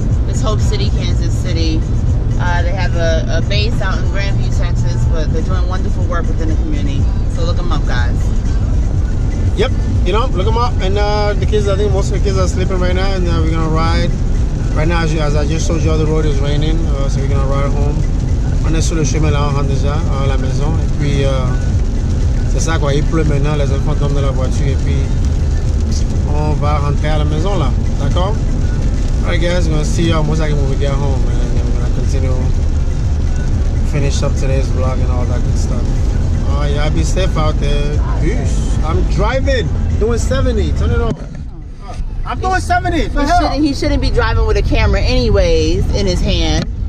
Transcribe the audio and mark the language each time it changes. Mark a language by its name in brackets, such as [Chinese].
[English] It's Hope City, Kansas City. They have a base out in Grandview, Texas, but they're doing wonderful work within the community. So look them up, guys. Yep, you know, look them up. And the kids, I think most of the kids are sleeping right now, and we're gonna ride. Right now, as I just told you, the road is raining, so we're gonna ride home. [French] On est sur le chemin là, on rentre déjà à la maison. Et puis, c'est ça quoi, il pleut maintenant, les enfants tombent dans la voiture, et puis on va rentrer à la maison là, d'accord? [English] Alright guys, we're gonna see y'all most likely when we get home, and then we're gonna continue, finish up today's vlog and all that good stuff. Y'all be safe out there. Peace. I'm driving, doing 70, turn it over. I'm doing 70. He shouldn't be driving with a camera anyways in his hand.